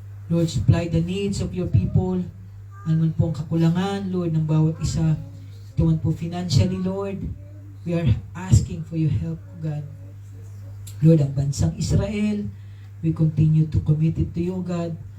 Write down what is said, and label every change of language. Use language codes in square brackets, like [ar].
[en] Lord, supply the needs of your people. [tl] Ano man po ang kakulangan, Lord, ng bawat isa. Ito man po [en] financially, Lord, we are asking for your help, God. Lord, [tl] ang bansang [en] Israel, we continue to commit it to you, God.